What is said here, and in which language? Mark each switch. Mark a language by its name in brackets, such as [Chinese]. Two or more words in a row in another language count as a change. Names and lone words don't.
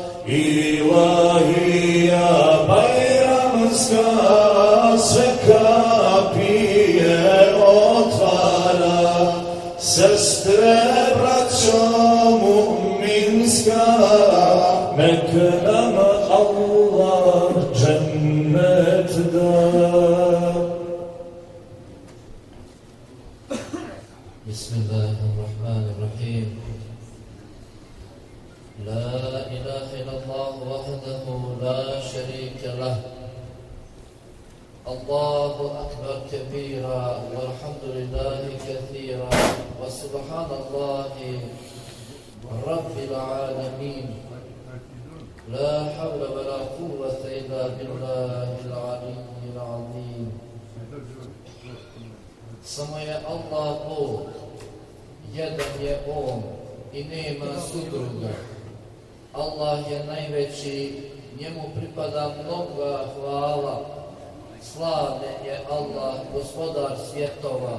[Bosnian] Ilahija bajramska sve kapije otvara, sestre, braćo mu'minska, nek nam Allah džennet da. [Arabic] Bismillahirrahmanirrahim. لا إله إلا الله وحده لا شريك له. الله أكبر كبيرا والحمد لله كثيرا, وسبحان الله رب العالمين لا حول ولا قوة إلا بالله العلي العظيم. [Bosnian] Samo je Allah Bog, jedan je On i nema sudruga. Allah je najveći, njemu pripada mnoga hvala. Slavljen je Allah, gospodar svjetova.